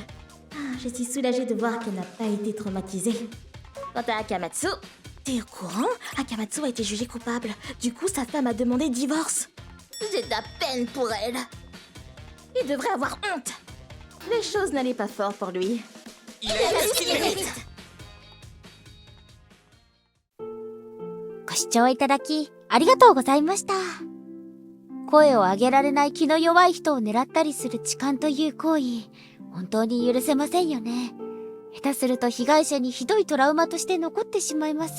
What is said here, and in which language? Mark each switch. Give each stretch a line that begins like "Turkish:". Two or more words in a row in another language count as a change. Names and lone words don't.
French: Je suis soulagée de voir qu'elle n'a pas été traumatisée. Quant à Akamatsu, t'es au courant? Akamatsu a été jugé coupable. Du coup, sa femme a demandé divorce. J'ai de la peine pour elle. Il devrait avoir honte. Les choses n'allaient pas fort pour lui. Il a eu ce qu'il mérite.
Japanese: ご視聴いただき、ありがとうございました。声を上げられない気の弱い人を狙ったりする痴漢という行為、本当に許せませんよね。下手すると被害者にひどいトラウマとして残ってしまいます。